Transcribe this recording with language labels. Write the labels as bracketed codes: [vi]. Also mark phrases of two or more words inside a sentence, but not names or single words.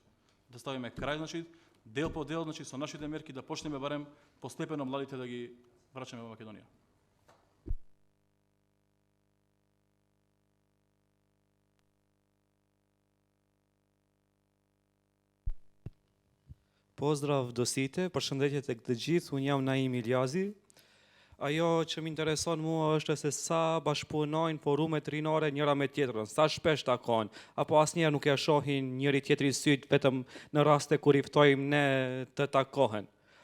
[mk] Да ставиме крај, значи, дел по дел, значи, со нашите мерки да почнеме барем постепено младите да ги врачаме во Македонија. Поздрав до сите, [sq] përshëndetje tek të gjithë, unë jam Naim Iljazi. Ajo që më intereson mua është se sa bashkëpunojnë forumet rinore njëra me tjetrën, sa shpesh takojnë, apo asnjëherë nuk ja shohin njëri tjetrin syt vetëm në raste kur i ftojmë ne të takohen.